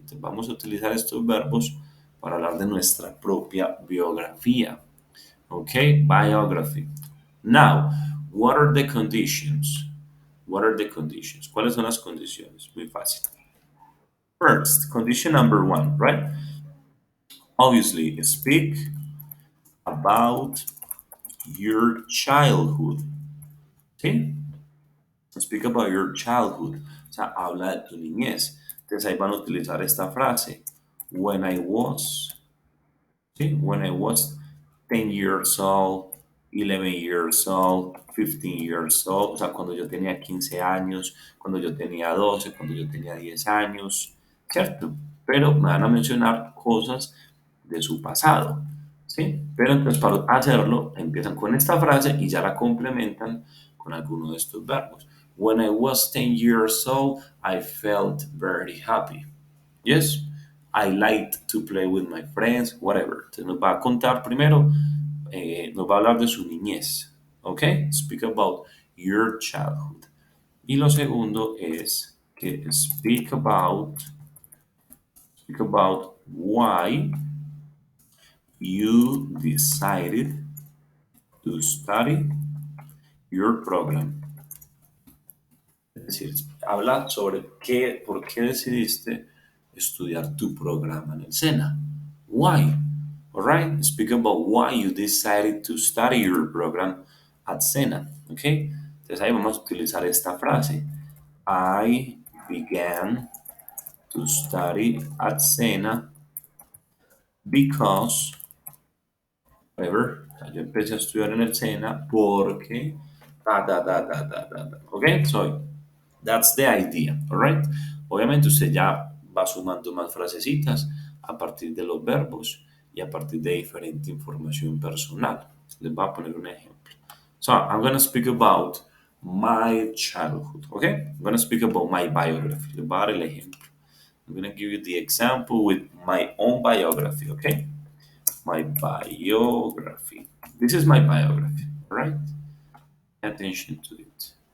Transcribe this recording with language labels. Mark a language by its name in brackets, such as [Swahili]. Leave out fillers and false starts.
[Spanish] Entonces, vamos a utilizar estos verbos para hablar de nuestra propia biografía. [English] Okay, biography. Now, what are the conditions? What are the conditions? [Spanish] ¿Cuáles son las condiciones? Muy fácil. [English] First, condition number one, right? Obviously, speak about your childhood. [Spanish] ¿Sí? [English] Speak about your childhood. [Spanish] O sea, habla de tu niñez. Entonces ahí van a utilizar esta frase. [English] When I was, [Spanish] ¿sí? [English] When I was 10 years old, 11 years old, 15 years old. [Spanish] O sea, cuando yo tenía 15 años, cuando yo tenía 12, cuando yo tenía 10 años. ¿Cierto? Pero me van a mencionar cosas de su pasado. ¿Sí? Pero entonces para hacerlo empiezan con esta frase y ya la complementan con alguno de estos verbos. [English] When I was 10 years old, I felt very happy. Yes, I liked to play with my friends, whatever. [Spanish] Entonces nos va a contar primero, nos va a hablar de su niñez. [English] ¿Ok? Speak about your childhood. [Spanish] Y lo segundo es que [English] speak about why you decided to study your program. [Spanish] Es decir, habla sobre por qué decidiste estudiar tu programa en el SENA. [English] Why? All right, speak about why you decided to study your program at SENA. [Spanish] Okay, entonces ahí vamos a utilizar esta frase. [English] I began to study at SENA because, whatever, [Spanish] o sea, yo empecé a estudiar en el SENA porque, [English] ok, so that's the idea, alright. [Spanish] Obviamente usted ya va sumando más frasecitas a partir de los verbos y a partir de diferente información personal. Les voy a poner un ejemplo. [English] So I'm gonna speak about my childhood. Okay, I'm gonna speak about my biography. About [Spanish] el ejemplo. [English] I'm gonna give you the example with my own biography. Okay, my biography. This is my biography. All right, pay attention to it.